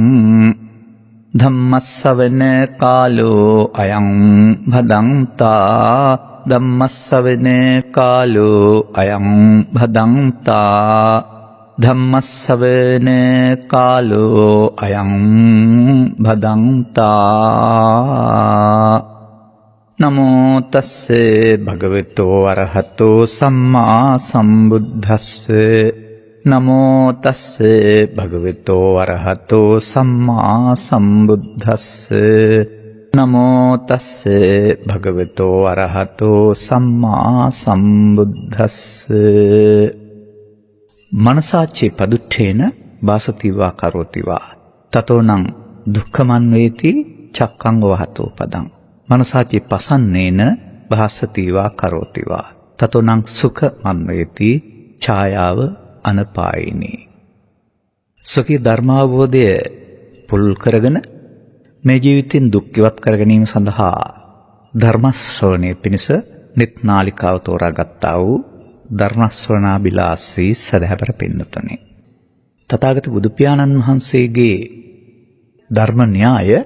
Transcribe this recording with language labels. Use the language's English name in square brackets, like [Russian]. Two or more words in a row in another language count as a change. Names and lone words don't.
[Pali] धम्मस्सवන कालो अयं भदन्ता धम्मस्सवන कालो अयं भदन्ता धम्मस्सवන कालो अयं भदन्ता नमो तस्से भगवतो अरहतो सम्मा सम्बुद्धस्से नमो तस्से भगवतो अरहतो सम्मा सम्बुद्धस्से नमो तस्से भगवतो अरहतो सम्मा सम्बुद्धस्से मनसाचे पदुच्छेन भासतिवा करोतिवा ततोनं दुःखमन्वेति चक्कं वहतो पदं मनसाचे पसन्नेन भासतिवा करोतिवा ततोनं सुखमन्वेति छायाव अनपायिनी [Sinhala] සුඛී ධර්මාවබෝධය පුරුල් කරගෙන මේ ජීවිතෙන් දුක් ඉවත් කර ගැනීම සඳහා ධර්ම ශ්‍රවණය පිණිස නිත් නාලිකාව තෝරාගත්තා වූ ධර්ම ශ්‍රවණාබිලාසී සදහැවර පින්නතුනි තථාගත බුදු පියාණන් වහන්සේගේ ධර්ම න්‍යාය